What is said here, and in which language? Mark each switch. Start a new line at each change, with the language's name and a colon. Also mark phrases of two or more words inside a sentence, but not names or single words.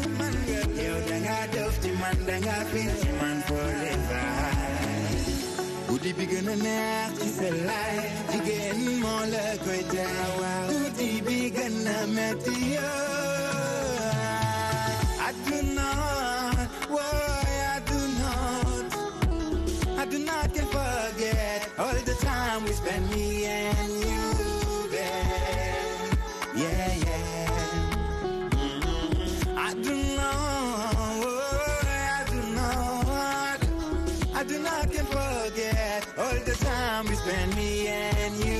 Wolof: yow danga dof ci man forever bu guddi bi gën a neex ci sa laay jigéen moo la koy jaawaaw guddi bi gën a metti
English: aduna why I do not can forget all the time we spend me and you there yeah I do not can forget all the time we spend me and you.